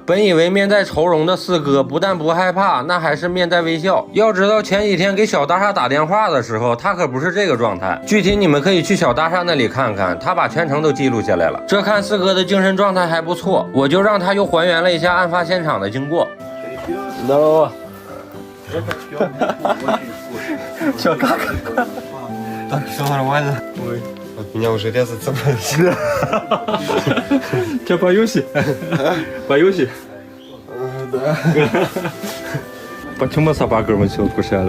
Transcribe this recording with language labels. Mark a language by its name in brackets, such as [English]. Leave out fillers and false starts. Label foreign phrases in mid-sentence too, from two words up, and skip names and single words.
[Chinese] 本以为面带愁容的四哥不但不害怕，那还是面带微笑。要知道前几天给小大厦打电话的时候，他可不是这个状态。具体你们可以去小大厦那里看看，他把全程都记录下来了。这看四哥的精神状态还不错，我就让他又还原了一下案发现场的经过。No， [Russian] Все, как? Так, все нормально. Ой, от меня уже резать собрались. Че, боюсь? Боюсь? Да. Почему собака все укусила?